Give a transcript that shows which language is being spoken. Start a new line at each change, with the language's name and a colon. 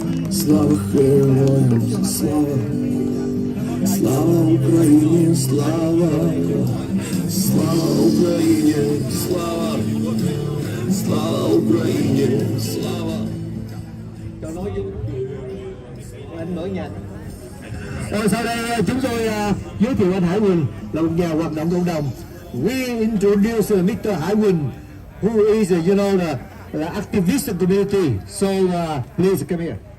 Ukrainian: Слава героям, слава, слава Україні, слава, слава Україні, слава, слава Україні, слава.
Vietnamese: Sau đây chúng tôi giới thiệu anh Hải Quỳnh là một nhà hoạt động cộng đồng.
English: We introduce Mr. Hải Quỳnh, who is, the activist community. So please come here.